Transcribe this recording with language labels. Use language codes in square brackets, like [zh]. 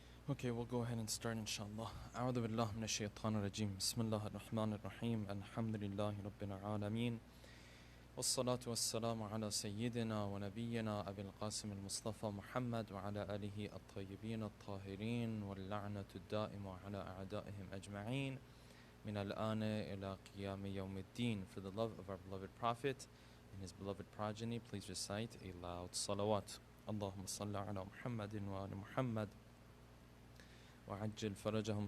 [en] Okay, we'll go ahead and start inshallah. [ar] أعوذ بالله من الشيطان الرجيم. بسم الله الرحمن الرحيم. الحمد لله رب العالمين. والصلاة والسلام على سيدنا ونبينا أبي القاسم المصطفى محمد وعلى آله الطيبين الطاهرين واللعنة الدائمة على أعدائهم أجمعين من الآن إلى قيام يوم الدين. [en] For the love of our beloved Prophet and his beloved progeny, please recite a loud salawat. [ar] اللهم صل على محمد وآل محمد وعجل فرجهم.